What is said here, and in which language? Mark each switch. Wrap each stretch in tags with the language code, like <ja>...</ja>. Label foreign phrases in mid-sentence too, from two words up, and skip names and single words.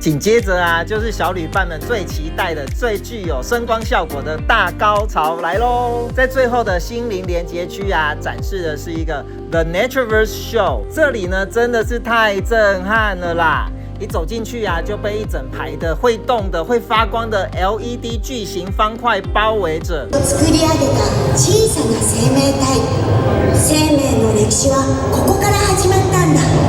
<zh>紧接着啊，就是小旅伴们最期待的、最具有声光效果的大高潮来喽！在最后的心灵连结区啊，展示的是一个 The Natureverse Show，这里呢真的是太震撼了啦！一走进去啊，就被一整排的会动的、会发光的 LED 巨型方块包围着。</zh> <ja>作り上げた小さな生命体、生命の歴史はここから始まったんだ。</ja>